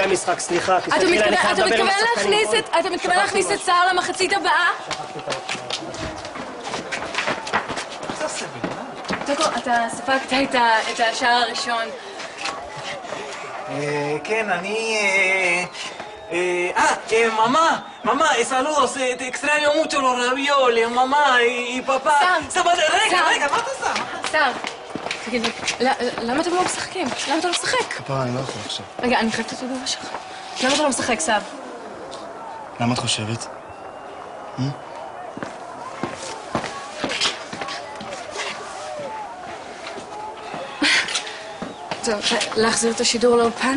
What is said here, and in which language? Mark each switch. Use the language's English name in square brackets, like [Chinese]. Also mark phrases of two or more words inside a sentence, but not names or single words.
[Hebrew] אחרי המשחק, סליחה. אתה מתכוון להכניס את סער למחצית הבאה? טוקו, אתה ספגת את השער הראשון. כן, אני... [Spanish] mamá, saludos, te extraño mucho los ravioles, mamá y papá. [Hebrew] רגע, מה אתה עושה? סער, תגיד לי, למה אתם לא משחקים? למה אתה לא משחק? כפרה, אני לא יכול עכשיו. רגע, אני חייבת את התגובה שלך. למה אתה לא משחק, סער? למה את חושבת? טוב, להחזיר את השידור לאופן?